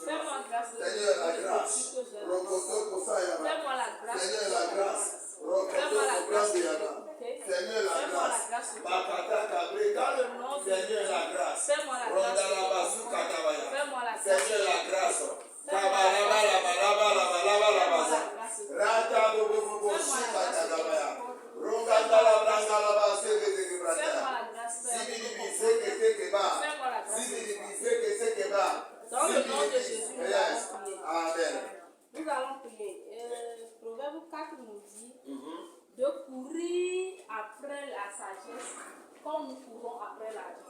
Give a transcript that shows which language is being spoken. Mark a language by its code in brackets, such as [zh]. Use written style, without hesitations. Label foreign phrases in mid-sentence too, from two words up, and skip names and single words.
[fr] Fais-moi grâce de Seigneur, la grâce. Fais-moi la grâce. Seigneur, la grâce. Fais-moi la grâce. Seigneur, la grâce. Bakata Kabreka. Seigneur, la grâce. Fais-moi la grâce. Rondalabasu Katabaya. Fais-moi la grâce. Seigneur, la grâce. Kabalaba, labalaba, labalaba, labaza. Rata bobo bobo shika katabaya. Rongandala brandalaba sebe branda. Fais-moi la grâce. Zibidi biseke tekeba. Fais-moi la grâce. Zibidi biseke tekeba. Dans le nom de Jésus, nous allons prier. Amen. Nous allons prier. Proverbe 4 nous dit de courir après la sagesse comme nous courons après l'argent.